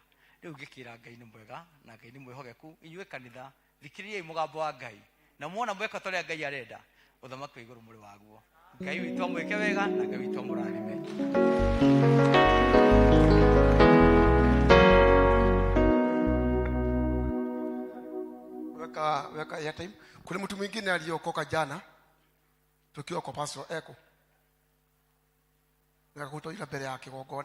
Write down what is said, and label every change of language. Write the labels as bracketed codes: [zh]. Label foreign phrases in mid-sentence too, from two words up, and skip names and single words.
[ki] Rĩu ngĩkĩra Ngai nĩ mwega na Ngai nĩ mwĩhokeku. Inyuĩ kanitha thikĩrĩriai mũgambo wa Ngai na muona mweka ta ũrĩa Ngai arenda, ũthamaki wa igũrũ mũrĩ waguo. Ngai witũ amwĩke wega na Ngai witũ amũrathime. [sw] Weka airtime. Kuna mtu mwingine aliyokoka jana tukiwa kwa Pastor Eko, nikakutoa mbele yake kigongona.